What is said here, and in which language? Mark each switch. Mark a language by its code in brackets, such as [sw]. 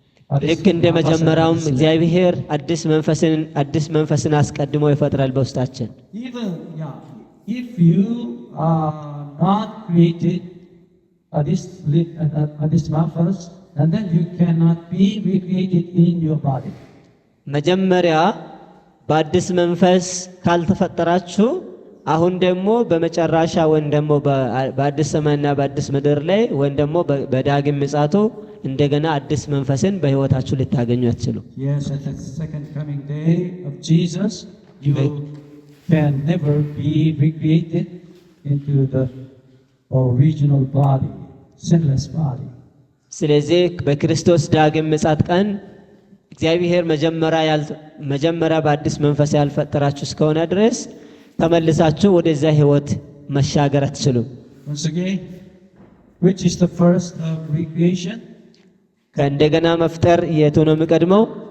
[am] ልክ እንደ መጀመሪያውም እግዚአብሔር አዲስ መንፈስን አስቀድሞ ይፈጥራል በውስጣችን። [en] Even if you are not created [am] addis manfas, [en] and then you cannot be recreated in your body. [am] መጀመሪያ በአዲስ መንፈስ ካልተፈጠራችሁ አሁን ደግሞ በመጨረሻ ወይም ደግሞ በአዲስ ሰማይና በአዲስ ምድር ላይ ወይም ደግሞ በዳግም ምጽአቱ እንደገና አዲስ መንፈስን በሕይወታችሁ ልታገኙ አትችሉ። [en] Yes, at the second coming day of Jesus, you can never be recreated into the original body, sinless body. [am] ስለዚህ በክርስቶስ ዳግም ምጽአት ቀን እግዚአብሔር መጀመሪያ በአዲስ መንፈስ ያልፈጠራችሁ እስከሆነ ድረስ ተመልሳችሁ ወደዛ ሕይወት መሻገር አትችሉም። [en] Once again, which is the first recreation? [am] ከእንደገና መፍጠር የቱ ነው የሚቀድመው?